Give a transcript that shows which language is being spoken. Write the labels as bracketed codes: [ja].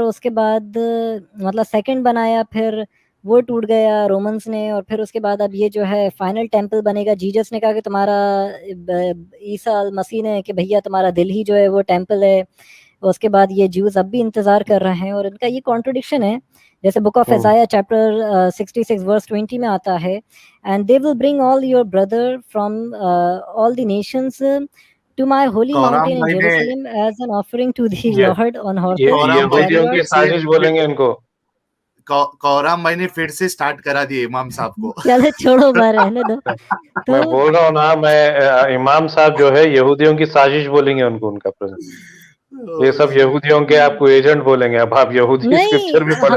[ur] اس کے بعد مطلب سیکنڈ بنایا, پھر وہ ٹوٹ گیا رومنس نے, اور پھر اس کے بعد اب یہ جو ہے فائنل ٹیمپل بنے گا. جیجس نے کہا کہ تمہارا عیسیٰ مسیح نے کہ بھیا تمہارا دل ہی جو ہے وہ ٹیمپل ہے. اس کے بعد یہ جیوز اب بھی انتظار کر رہے ہیں, اور ان کا یہ کانٹرڈکشن ہے. جیسے بک آف ایزائیا چیپٹر 66 ورس 20 میں آتا ہے, [en] and they will bring all your brother from all the nations to my holy mountain in Jerusalem as an offering to the Lord on horses. [ur] یہودیوں کی سازش بولیں گے ان کو. کورام بھائی نے پھر سے سٹارٹ کرا دیا امام صاحب کو. چلو چھوڑو بار رہنے دو. میں بول رہا ہوں نا, میں امام صاحب جو ہے یہودیوں کی سازش بولیں گے ان کو, ان کا یہ سب یہودیوں کے آپ کو ایجنٹ بولیں گے. اب آپ یہودی اسکرپچر بھی پڑھیں